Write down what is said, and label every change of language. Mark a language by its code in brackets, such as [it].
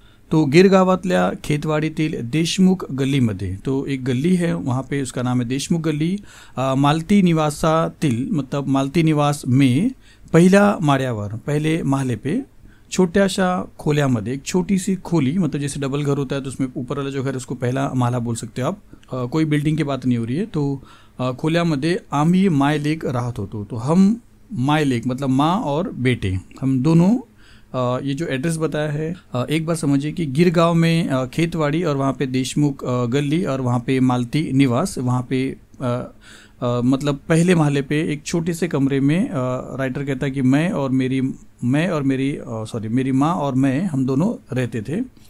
[hi] तो [mr] गिरगावातल्या खेतवाड़ीतील देशमुख गल्लीमध्ये, [hi] तो एक गली है वहाँ पे, उसका नाम है देशमुख गली, मालती निवासातील मतलब मालती निवास में [mr] पहिल्या माळ्यावर, [hi] पहले माले पे [mr] छोट्याशा खोल्यामध्ये, [hi] एक छोटी सी खोली, मतलब जैसे डबल घर होता है तो उसमें ऊपर वाला जो घर है उसको पहला माला बोल सकते हो आप, कोई बिल्डिंग की बात नहीं हो रही है। [mr] तो खोल्यामध्ये आम्ही माय लेक राहत होतो। [hi] तो हम माय लेक मतलब माँ और बेटे, हम दोनों, ये जो एड्रेस बताया है एक बार समझिए कि गिरगांव में खेतवाड़ी और वहाँ पे देशमुख गली और वहाँ पे मालती निवास, वहाँ पे मतलब पहले महले पे एक छोटे से कमरे में राइटर कहता है कि मेरी माँ और मैं, हम दोनों रहते थे।